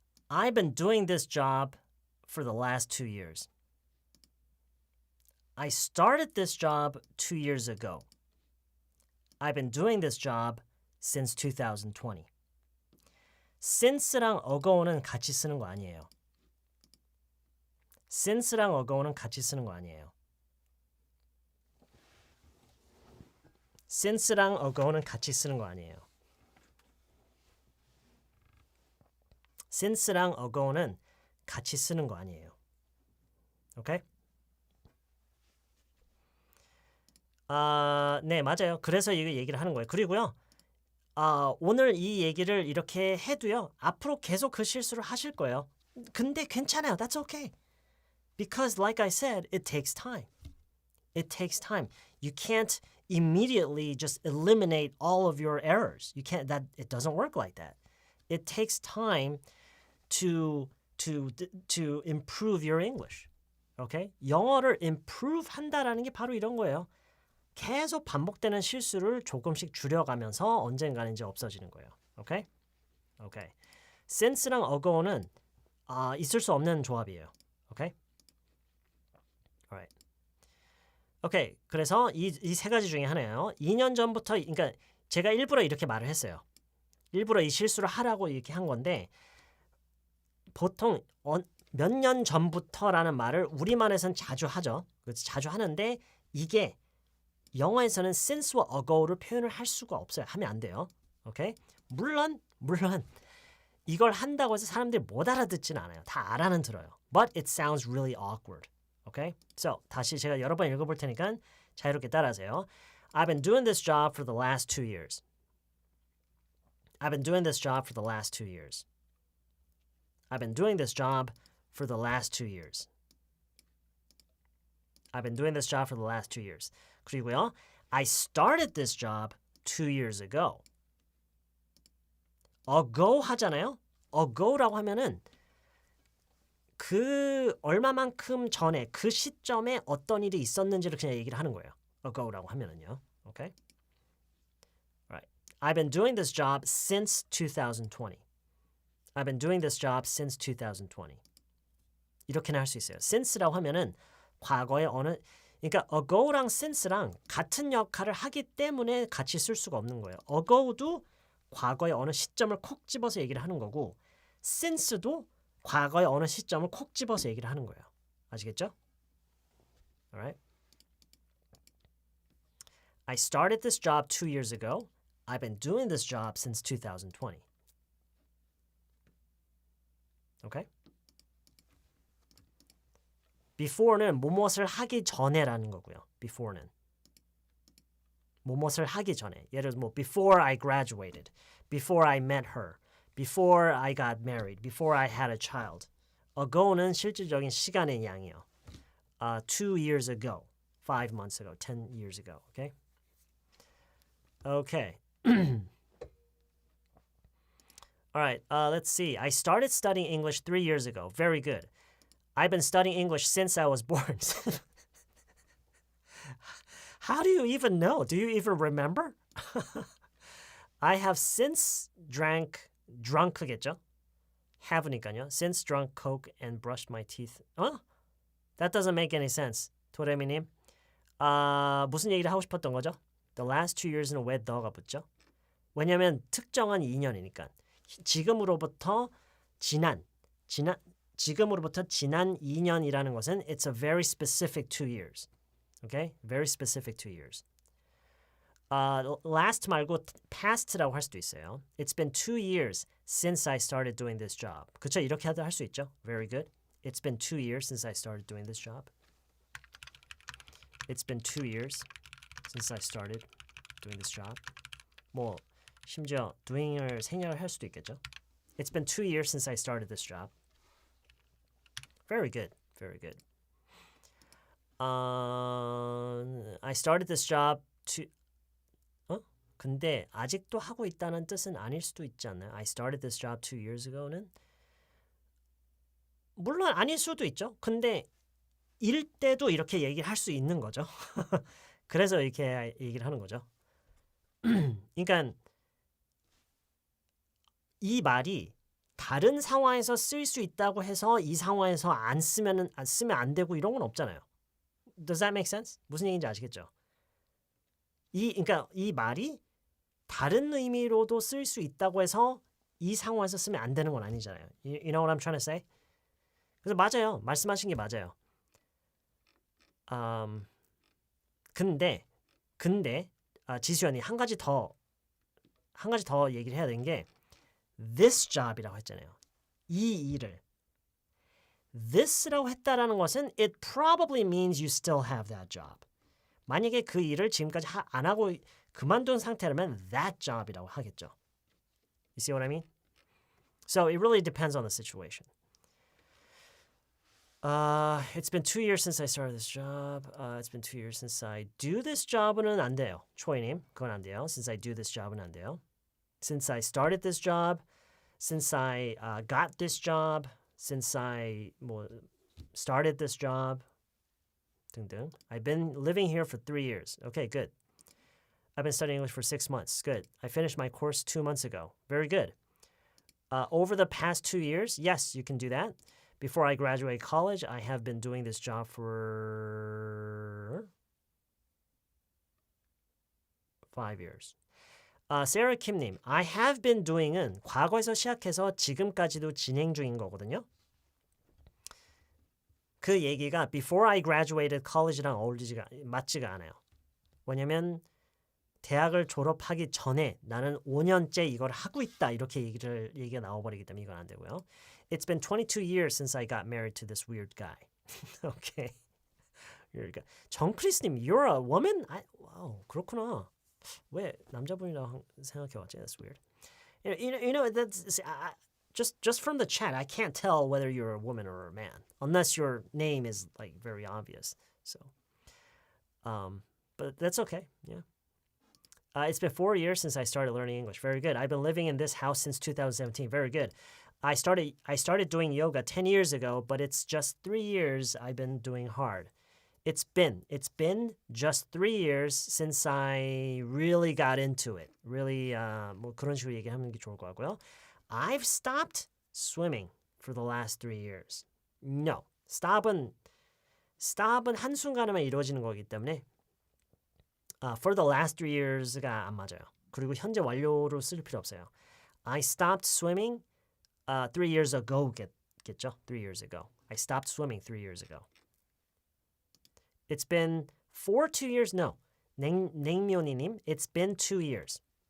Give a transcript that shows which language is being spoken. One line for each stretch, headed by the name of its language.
English: I've been doing this job for the last 2 years. I started this job 2 years ago. I've been doing this job since 2020.
Korean: since랑 ago는 같이 쓰는 거 아니에요. since랑 ago는 같이 쓰는 거 아니에요. since랑 ago는 같이 쓰는 거 아니에요. since랑 ago는 같이 쓰는 거 아니에요. 오케이? 네, 맞아요. 그래서 이거 얘기를 하는 거예요. 그리고요. 오늘 이 얘기를 이렇게 해도요. 앞으로 계속 그 실수를 하실 거예요. 근데 괜찮아요.
English: That's okay. Because like I said, it takes time. It takes time. You can't immediately just eliminate all of your errors. You can't it doesn't work like that. It takes time to improve your English. Okay?
Korean: 영어를 improve 한다라는 게 바로 이런 거예요. 계속 반복되는 실수를 조금씩 줄여가면서 언젠가는 이제 없어지는 거예요. 오케이? 오케이. since랑 ago는 있을 수 없는 조합이에요. 오케이? Alright. 오케이. 그래서 이 세 가지 중에 하나예요. 2년 전부터 그러니까 제가 일부러 이렇게 말을 했어요. 일부러 이 실수를 하라고 이렇게 한 건데 보통 몇 년 전부터라는 말을 우리말에서는 자주 하죠. 그래서 자주 하는데 이게 영어에서는 since와 ago를 표현을 할 수가 없어요. 하면 안 돼요. 오케이? 물론 이걸 한다고 해서 사람들이 못 알아듣지는 않아요. 다 알아는 들어요.
English: But it sounds really awkward. Okay?
Korean: So, 다시 제가 여러 번 읽어볼 테니까 자유롭게 따라하세요.
English: I've been doing this job for the last 2 years. I've been doing this job for the last 2 years. I've been doing this job for the last 2 years. I've been doing this job for the last 2 years.
Korean: 그리고요.
English: I started this job 2 years ago.
Korean: ago 하잖아요. ago라고 하면은 그 얼마만큼 전에 그 시점에 어떤 일이 있었는지를 그냥 얘기를 하는 거예요. ago라고 하면은요.
English: Okay? Right. I've been doing this job since 2020. I've been doing this job since 2020.
Korean: 이렇게는 할 수 있어요. since라고 하면은 과거의 어느 그러니까 ago랑 since랑 같은 역할을 하기 때문에 같이 쓸 수가 없는 거예요. ago도 과거의 어느 시점을 콕 집어서 얘기를 하는 거고 since도 과거의 어느 시점을 콕 집어서 얘기를 하는 거예요. 아시겠죠? Alright.
English: I started this job 2 years ago. I've been doing this job since 2020. Okay?
Korean: before는 무엇을 하기 전에라는 거고요. before는 무엇을 하기 전에. 예를 들어 뭐
English: before I graduated, before I met her, before I got married, before I had a child.
Korean: ago는 실질적인 시간의 양이요.
English: 2 years ago, 5 months ago, 10 years ago. Okay? Okay. All right, let's see. I started studying English 3 years ago. Very good. I've been studying English since I was born. How do you even know? Do you even remember? I have since drunk겠죠? have니까요. Since drunk Coke and brushed my teeth. That doesn't make any sense.
Korean: 도레미님. 무슨 얘기를 하고 싶었던 거죠? The last 2 years는 왜 the가 붙죠? 왜냐면 특정한 2년이니까. 지금으로부터 지난 2년이라는 것은
English: it's a very specific 2 years. Okay? Very specific 2 years.
Korean: last 말고 past라고 할 수도 있어요.
English: It's been 2 years since I started doing this job.
Korean: 그쵸? 이렇게 하도 할 수 있죠.
English: Very good. It's been 2 years since I started doing this job. It's been 2 years since I started doing this job.
Korean: 뭐 심지어 doing을 생략을 할 수도 있겠죠.
English: It's been 2 years since I started this job. Very good. Very good. I started this job to
Korean: 근데 아직도 하고 있다는 뜻은 아닐 수도 있지 않나요?
English: I started this job 2 years ago는
Korean: 물론 아닐 수도 있죠. 근데 일 때도 이렇게 얘기를 할 수 있는 거죠. 그래서 이렇게 얘기를 하는 거죠. 그러니까 이 말이 다른 상황에서 쓸 수 있다고 해서 이 상황에서 안 쓰면 안 되고 이런 건 없잖아요.
English: Does that make sense?
Korean: 무슨 얘기인지 아시겠죠? 그러니까 이 말이 다른 의미로도 쓸 수 있다고 해서 이 상황에서 쓰면 안 되는 건 아니잖아요.
English: You know what I'm trying to say?
Korean: 그래서 맞아요. 말씀하신 게 맞아요. 근데 지수연이 한 가지 더 얘기를 해야 되는 게 this job이라고 했잖아요. 이 일을 this라고 했다라는 것은
English: it probably means you still have that job.
Korean: 만약에 그 일을 지금까지 안 하고 그만둔 상태라면 that job이라고 하겠죠.
English: You see what I mean? So it really depends on the situation. It's been 2 years since I started this job. It's been 2 years since I do this job은
Korean: 안 돼요. 초이님, 그건 안 돼요.
English: Since I do this job은
Korean: 안 돼요.
English: Since I started this job, since I got this job, since I started this job, 등등. I've been living here for 3 years. Okay, good. I've been studying English for 6 months. Good. I finished my course 2 months ago. Very good. Over the past 2 years, yes, you can do that. Before I graduate college, I have been doing this job for 5 years.
Korean: Sarah Kim님,
English: I have been doing
Korean: 은 과거에서 시작해서 지금까지도 진행 중인 거거든요. 그 얘기가 before I graduated college랑 맞지가 않아요. 왜냐면 대학을 졸업하기 전에 나는 5년째 이걸 하고 있다 이렇게 얘기가 나와버리기 때문에 이건 안 되고요.
English: It's been 22 years since I got married to this weird guy. Okay. 정크리스님, you're a woman?
Korean: 와우, 그렇구나. 왜 남자분이라고 생각해왔지?
English: That's weird. You know that's just from the chat, I can't tell whether you're a woman or a man unless your name is like very obvious. So, but that's okay. Yeah. It's been 4 years since I started learning English. Very good. I've been living in this house since 2017. Very good. I started doing yoga 10 years ago, but it's just 3 years I've been doing hard. It's been just 3 years since I really got into it.
Korean: Really 뭐 그런 식으로 얘기하는 게 좋을 것 같고요.
English: I've stopped swimming for the last 3 years. No.
Korean: Stop은 한순간에만 이루어지는 거기 때문에 for the last 3 years가 안 맞아요. 그리고 현재 완료로 쓸 필요 없어요.
English: I stopped swimming 3 years ago 겠죠? 3 years ago. I stopped swimming 3 years ago. It's been for 2 years? No. 냉면이님, it's been 2 years.